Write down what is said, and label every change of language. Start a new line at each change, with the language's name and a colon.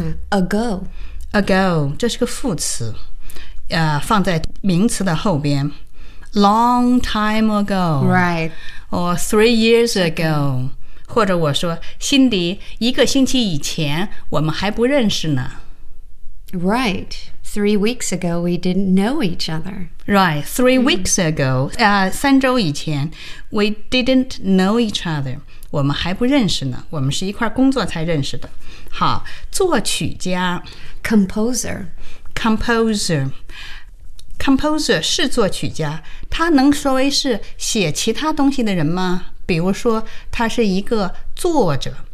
English: ago
Chinese: 这是个副词、放在名词的后边
English: long time ago right or 3 years ago、mm-hmm.
Chinese: 或者我说辛迪一个星期以前我们还不认识呢
English: right3 weeks ago, we didn't know each other. Right, three weeks ago,、
Chinese: 三周以前
English: we didn't know each other.
Chinese: 我们还不认识呢，我们是一块工作才认识的。好，作曲家
English: Composer
Chinese: 是作曲家，他能说为是写其他东西的人吗？比如说他是一个作者